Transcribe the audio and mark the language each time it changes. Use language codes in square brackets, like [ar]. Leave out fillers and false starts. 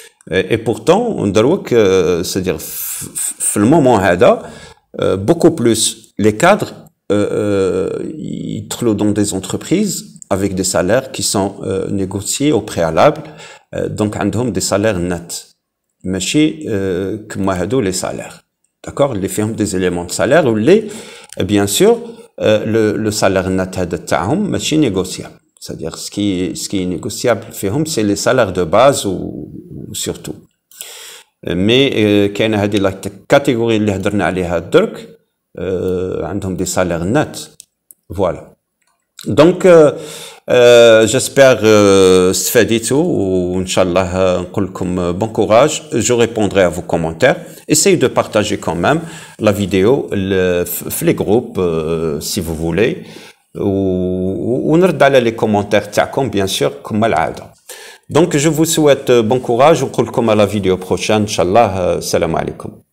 [fr] Et pourtant, [ar] دروك [fr] c'est-à-dire [ar] في المومون هذا [fr] beaucoup plus les cadres ils [ar] يدخلوا [fr] dans des entreprises avec des salaires qui sont négociés au préalable, donc [ar] عندهم [fr] des salaires nets [ar] ماشي كما هادو [fr] les salaires. D'accord, les [ar] فيهم [fr] des éléments de salaire ou les bien sûr le salaire net [ar] هذا تاعهم ماشي [fr] négociable. C'est-à-dire, ce qui est négociable, c'est les salaires de base ou surtout. Mais, [ar] كاين هذه [fr] la catégorie [ar] اللي هضرنا عليها درك, عندهم [fr] des salaires nets. Voilà. Donc, j'espère [ar] استفاديتوا وإن شاء الله نقول لكم [fr] bon courage. Je répondrai à vos commentaires. Essayez de partager quand même la vidéo [ar] في [fr] les groupes si vous voulez. [ar] ونرد على [fr] les commentaires [ar] تاعكم [fr] bien sûr [ar] كما العادة. [fr] Donc je vous souhaite bon courage [ar] ونقول لكم [fr] à la vidéo prochaine [ar] إن شاء الله. السلام عليكم.